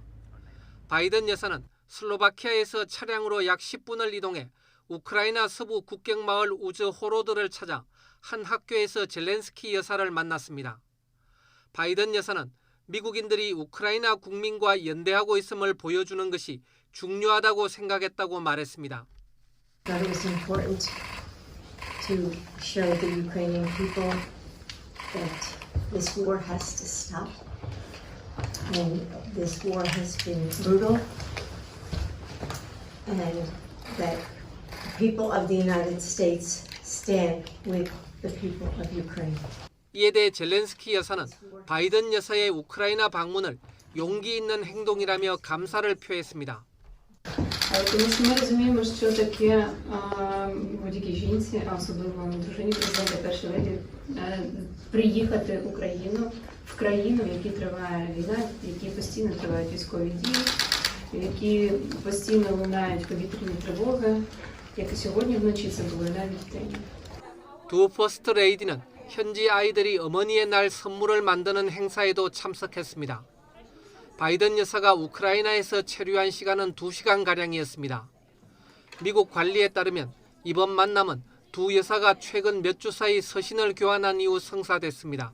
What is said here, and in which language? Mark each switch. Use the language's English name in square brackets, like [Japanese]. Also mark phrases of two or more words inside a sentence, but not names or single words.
[Korean] 바이든 여사는 슬로바키아에서 차량으로 약 10분을 이동해 우크라이나 서부 국경 마을 우즈호로드를 찾아 한 학교에서 젤렌스키 여사를 만났습니다. 바이든 여사는 미국인들이 우크라이나 국민과 연대하고 있음을 보여주는 것이 중요하다고 생각했다고 말했습니다. [English] It was important to show the Ukrainian people that this war has to stop. And this war has been brutal. And that the people of the United States stand with the people of Ukraine. [Korean] 이에 대해 젤렌스키 여사는 바이든 여사의 우크라이나 방문을 용기 있는 행동이라며 감사를 표했습니다. [Ukrainian] Тому що ми розуміємо, що таке будь-якій жінці, а особливо дружині президента першої леді, приїхати в країну, в якій триває війна, в якій постійно тривають військові дії, в якій постійно лунають повітряні тривоги, як і сьогодні вночі це було навіть вдень. [Korean] 두 퍼스트 레이디는 현지 아이들이 어머니의 날 선물을 만드는 행사에도 참석했습니다. 바이든 여사가 우크라이나에서 체류한 시간은 2시간가량이었습니다. 미국 관리에 따르면 이번 만남은 두 여사가 최근 몇 주 사이 서신을 교환한 이후 성사됐습니다.